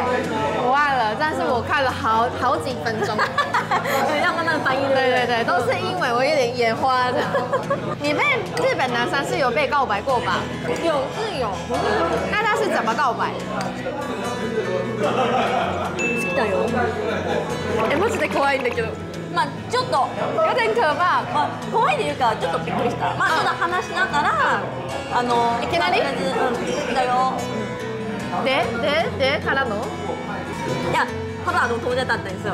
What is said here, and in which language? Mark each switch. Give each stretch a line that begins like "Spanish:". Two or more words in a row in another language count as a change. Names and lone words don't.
Chinese: 我忘了，但是我看了好几分钟，要慢慢翻译。对，都是英文，我有点眼花的。你被日本男生是有被告白过吧？有。那他是怎么告白？
Japanese: 好きだよ。マジで怖いんだけど。まあちょっと
Chinese: 有点可怕。
Japanese: 怖いというかちょっとびっくりした。まあちょっと話しながらいきなり好きだよ。でからの？いや、ただ友達だったんですよ。